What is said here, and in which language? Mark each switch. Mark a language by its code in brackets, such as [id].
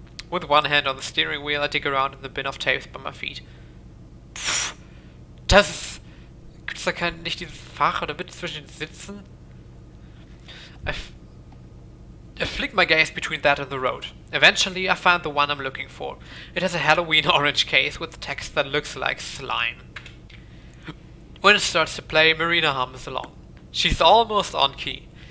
[en] With one hand on the steering wheel, I dig around in the bin of tapes by my feet. [de] Pff, das ist... Gibt's da nicht dieses Fach oder Bit zwischen den Sitzen? [en] I flick my gaze between that and the road. Eventually, I find the one I'm looking for. It has a Halloween orange case with text that looks like slime. When it starts to play, Marina hums along. She's almost on key.